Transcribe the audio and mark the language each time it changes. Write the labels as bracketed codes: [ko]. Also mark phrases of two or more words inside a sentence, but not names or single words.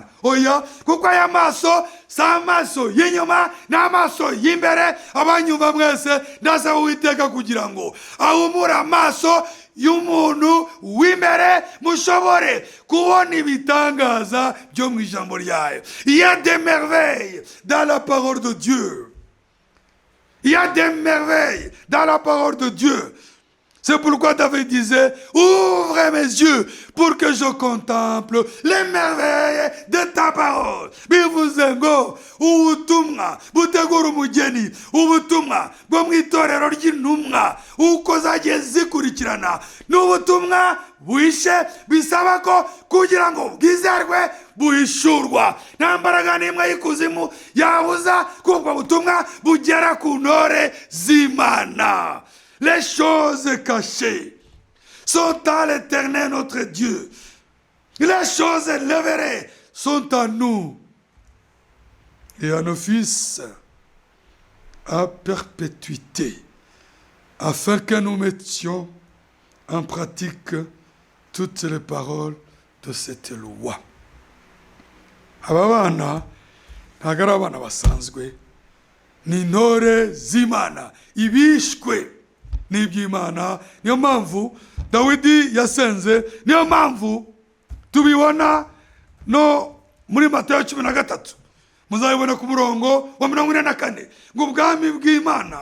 [rw] Oya, kuko aya maso si amaso y'inyuma, ni amaso y'imbere. Abanyumva mwese ndasaba Uwiteka kugira ngo ahumure amaso y'umuntu w'imbere, mushobore kubona ibitangaza byo mu ijambo ryayo. [fr] Il y a des merveilles dans la parole de Dieu. Il y a des merveilles dans la parole de Dieu. C'est pourquoi David disait, ouvre mes yeux pour que je contemple les merveilles de ta parole. [rw] Bivuze ngo ubutumwa butegura umugeni, ubutumwa bwo mu itorero ry'intumwa uko zagiye zikurikirana, n'ubutumwa buhishe bisaba ko kugira ngo bwizerwe buhishurwa. Nta mbaraga n'imwe y'ikuzimu yabuza ko ubwo butumwa bugera ku ntore z'Imana. [fr] Les choses cachées sont à l'Éternel notre Dieu. Les choses révélées sont à nous et à nos fils à perpétuité, afin que nous mettions en pratique toutes les paroles de cette loi. [rw] Aba bana ntabwo ari abana basanzwe, ni intore z'Imana, ibishwe n'iby'Imana. niyo mpamvu Dawidi yasenze, niyo mpamvu tubibona no muri Matayo 13, muzabibona ku murongo wa 44, ngo ubwami bw'Imana.